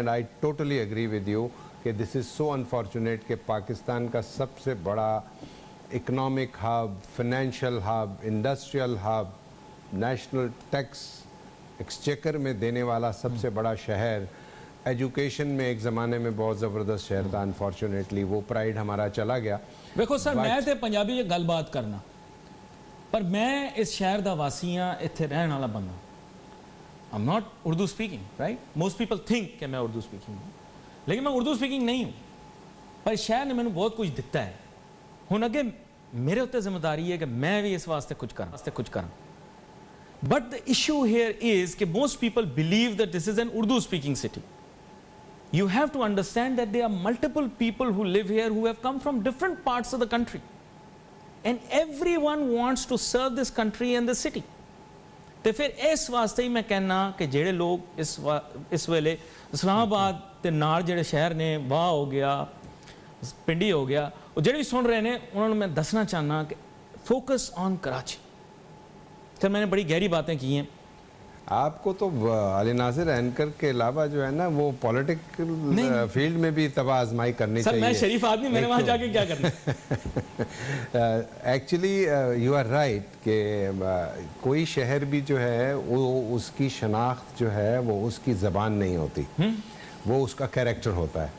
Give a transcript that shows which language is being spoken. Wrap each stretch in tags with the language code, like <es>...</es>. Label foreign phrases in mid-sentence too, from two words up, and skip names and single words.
<en>And I totally agree with you</en> <ur>کہ</ur> <en>this is so unfortunate</en> <ur>کہ پاکستان کا سب سے بڑا</ur> <en>economic hub, financial hub, industrial hub, national tax exchequer</en> <ur>میں دینے والا سب سے بڑا شہر، ایجوکیشن میں ایک زمانے میں بہت زبردست شہر تھا. انفارچونیٹلی وہ پرائڈ ہمارا چلا گیا.</ur> <pa>دیکھو سر میں تے پنجابی یہ گل بات کرنا، پر میں اس شہر دا واسیاں اتھے رہن والا بندہ.</pa> <en>I'm not Urdu speaking, right? Most people think</en> <ur>کہ میں</ur> <en>Urdu speaking</en> <ur>ہوں، لیکن میں</ur> <en>Urdu speaking</en> <ur>نہیں ہوں.</ur> <pa>پر اس شہر نے میں نے بہت کچھ دیتا ہے. ہوں اگے میرے اتنے ذمہ داری ہے کہ میں بھی اس واسطے کچھ کروں.</pa> <en>But the issue here is that most people believe that this is an Urdu speaking city. you have to understand that there are multiple people who live here who have come from different parts of the country. And everyone wants to serve this country and the city.</en> <pa>ਤੇ ਫਿਰ ਇਸ ਵਾਸਤੇ ਹੀ ਮੈਂ ਕਹਿਣਾ ਕਿ ਜਿਹੜੇ ਲੋਕ ਇਸ ਵੇਲੇ ਇਸਲਾਮਾਬਾਦ ਤੇ ਨਾਲ ਜਿਹੜੇ ਸ਼ਹਿਰ ਨੇ ਵਾਹ ਹੋ ਗਿਆ ਪਿੰਡੀ ਹੋ ਗਿਆ ਉਹ ਜਿਹੜੇ ਵੀ ਸੁਣ ਰਹੇ ਨੇ ਉਹਨਾਂ ਨੂੰ ਮੈਂ ਦੱਸਣਾ ਚਾਹਨਾ کہ</pa> <en>focus on Karachi.</en> <ur>سر میں نے بڑی گہری باتیں کی ہیں. آپ کو تو علی ناصر اینکر کے علاوہ جو ہے نا وہ</ur> <en>political field</en> <ur>میں بھی تباہ آزمائی کرنی چاہیے. سر میں شریف آدمی میں نے وہاں جا کے کیا کرنا.</ur> <en>actually you are right</en> <ur>کہ کوئی شہر بھی جو ہے وہ اس کی شناخت جو ہے وہ اس کی زبان نہیں ہوتی, وہ اس کا کیریکٹر ہوتا ہے.</ur>